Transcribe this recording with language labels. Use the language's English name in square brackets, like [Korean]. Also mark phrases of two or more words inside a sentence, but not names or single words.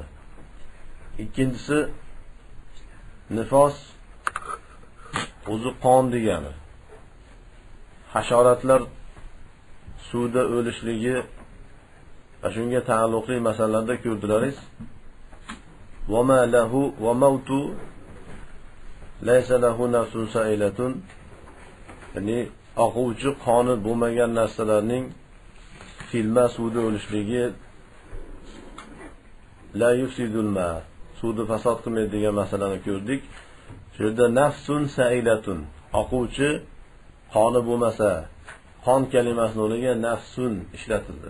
[Uzbek] Ikkinchisi, nifos o'zi qon degani. Hasharotlar suvda o'lishligi va shunga taalluqli masalalarda ko'rdilaringiz. [Arabic] وما له وموت ليس له نفس سائلة. [Uzbek] Ya'ni oquvchi qoni bo'lmagan narsalarning filma suvda o'lishligi [Arabic] لا يفسد الماء, [Uzbek] suvni fasod qilmaydi degan masalani ko'rdik. Shu yerda [Arabic] نفس سائلة, [Uzbek] oquvchi qoni bo'lmasa, qon kalimasini o'rniga nafsun ishlatildi.